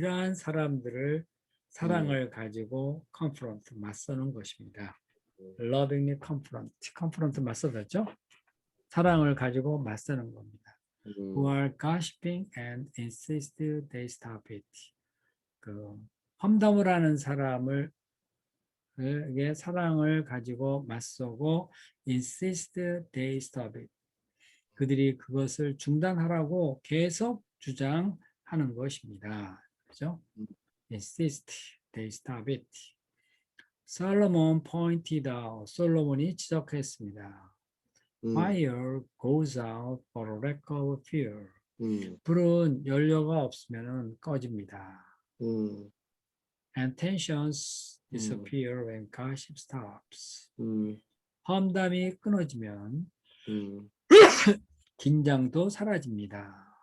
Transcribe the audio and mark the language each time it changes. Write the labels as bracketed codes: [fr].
[ko] 이러한 사람들을 사랑을 가지고 confront 맞서는 것입니다. [en] lovingly confront [ko] 맞서다죠. 사랑을 가지고 맞서는 겁니다. [en] Who are gossiping and insist they stop it. [ko] 험담을 하는 사람을 사랑을 가지고 맞서고 insist they stop it. 그들이 그것을 중단하라고 계속 주장하는 것입니다. 그렇죠? [en] Insist they stop it. Solomon pointed out. [ko] 솔로몬이 지적했습니다. [en] Fire goes out for a lack of fuel. [ko] 불은 연료가 없으면 꺼집니다. [en] And tensions disappear when gossip stops. [ko] 험담이 끊어지면 긴장도 사라집니다.